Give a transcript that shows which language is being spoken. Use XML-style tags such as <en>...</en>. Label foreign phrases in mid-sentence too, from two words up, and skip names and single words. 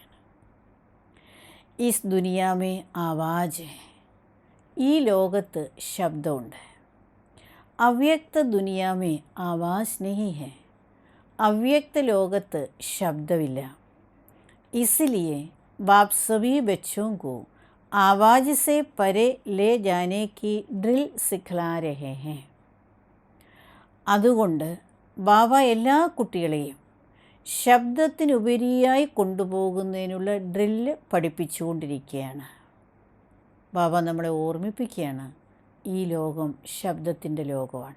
<hi>इस दुनिया में आवाज़.</hi> <ml>ഈ ലോകത്ത് ശബ്ദമുണ്ട്.</ml> <hi>अव्यक्त दुनिया में आवाज़ नहीं है.</hi> <ml>അവ്യക്ത ലോകത്ത് ശബ്ദമില്ല.</ml> <hi>इसलिए बाप सभी ബച്ചോं को आवाज़ से परे ले जाने की ड्रिल सिखला रहे हैं.</hi> <ml>അതുകൊണ്ട് ബാബ എല്ലാ കുട്ടികളെയും ശബ്ദത്തിനുപരിയായി കൊണ്ടുപോകുന്നതിനുള്ള ഡ്രില്ല് പഠിപ്പിച്ചുകൊണ്ടിരിക്കുകയാണ്. ബാബ നമ്മളെ ഓർമ്മിപ്പിക്കുകയാണ്, ഈ ലോകം ശബ്ദത്തിൻ്റെ ലോകമാണ്.</ml>